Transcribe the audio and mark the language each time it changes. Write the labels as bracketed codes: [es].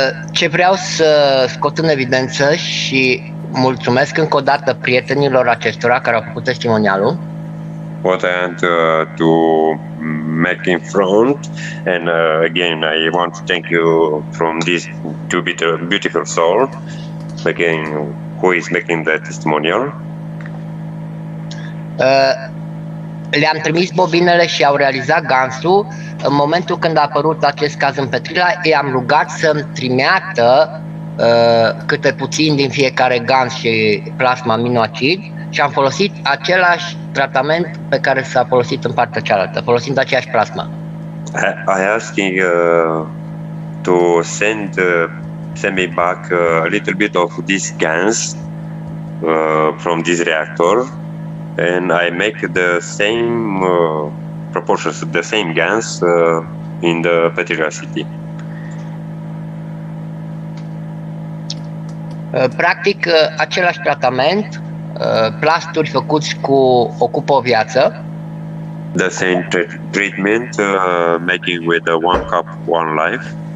[ro] Ce vreau să scot în evidență și mulțumesc încă o dată prietenilor acestora care au făcut testimonialul. [en] What I want to make in front, and again I want to thank you from this beautiful soul, again who is making the testimonial. [ro] Le-am trimis bobinele și au realizat gansul. În momentul când a apărut acest caz în Petrila, i-am rugat să-mi trimeată câte puțin din fiecare gans și plasma aminoacid și am folosit același tratament pe care s-a folosit în partea cealaltă, folosind aceeași plasmă. [en] I asking to send me back a little bit of this gans from this reactor, and I make the same proportions, the same gans in the Petrila city. [ro] Practic, același tratament, plasturi făcuți cu ocupă o viață. [en] The same treatment making with the one cup, one life.